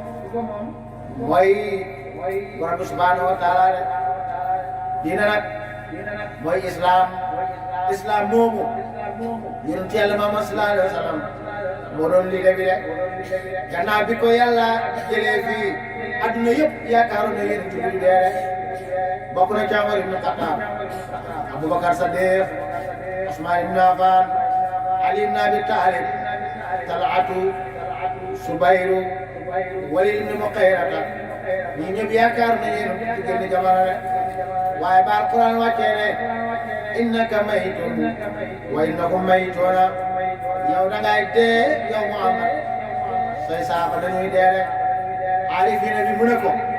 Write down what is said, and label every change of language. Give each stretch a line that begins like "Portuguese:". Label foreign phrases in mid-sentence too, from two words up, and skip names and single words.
Wolof: mooy borom bi
Arabic: سبحانه وتعالى
Wolof: de diina nag mooy islam moomu yonent yàlla Muhammad
Arabic: صلى الله عليه وسلم
Wolof: moo doon liggéey bi de gannaaw bi ko yàlla jëlee fii adduna yëpp yaakaaroon na yonent bi dee rek bokk na ca Umar ibn Khattab Abubakar Sadiq Usman ibn Affan Ali ibn Abi Talib Talatu Subayru Walid ibn Muqayrata ñi ñëpp yaakaar na yéen ci génn jamono rek waaye ba Alquran wàccee ne
Arabic: إنك ميت وإنهم ميتون
Wolof: yow da ngay dee yow Muhammad say saaba dañuy dee rek aarifina bi mu ne ko